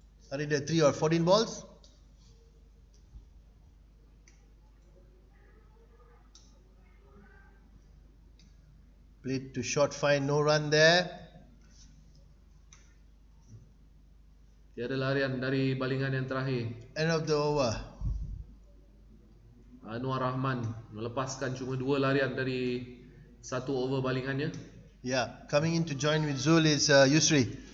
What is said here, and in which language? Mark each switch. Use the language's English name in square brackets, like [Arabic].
[English] Harinder 3 or 14 balls. Played to short fine, no run there. [Malay] Tiada larian dari balingan yang terakhir. [English] End of the over. [Malay] Anwar Rahman melepaskan cuma 2 larian dari 1 over balingannya. [English] Yeah, coming in to join with Zul is Yusri.